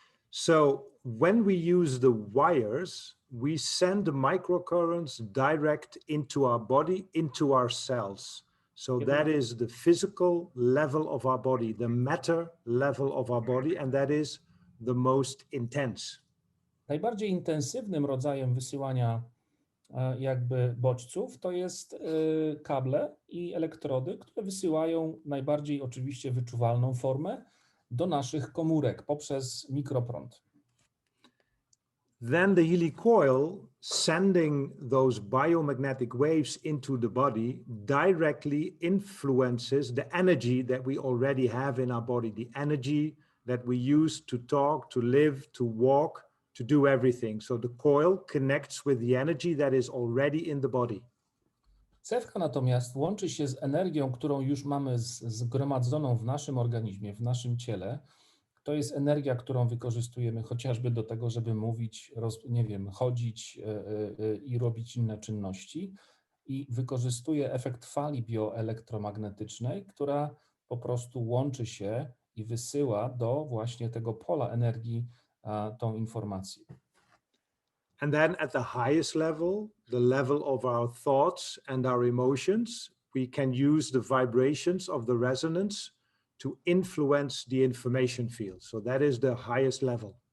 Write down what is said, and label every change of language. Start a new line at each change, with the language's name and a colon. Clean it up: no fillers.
English: So when we use the wires, we send the microcurrents direct into our body, into our cells. So that is the physical level of our body, the matter level of our body, and that is the most intense.
Polish: Najbardziej intensywnym rodzajem wysyłania jakby bodźców to jest kable i elektrody, które wysyłają najbardziej oczywiście wyczuwalną formę do naszych komórek poprzez mikroprąd.
English: Then the Healy coil sending those biomagnetic waves into the body directly influences the energy that we already have in our body, the energy that we use to talk, to live, to walk, to do everything. So the coil connects with the energy that is already in the body.
Polish: Cewka natomiast łączy się z energią, którą już mamy zgromadzoną w naszym organizmie, w naszym ciele. To jest energia, którą wykorzystujemy chociażby do tego, żeby mówić, nie wiem, chodzić i robić inne czynności. I wykorzystuje efekt fali bioelektromagnetycznej, która po prostu łączy się i wysyła do właśnie tego pola energii tą informację.
English: And then at the highest level, the level of our thoughts and our emotions, we can use the vibrations of the resonance to influence the information field. So that is the highest level.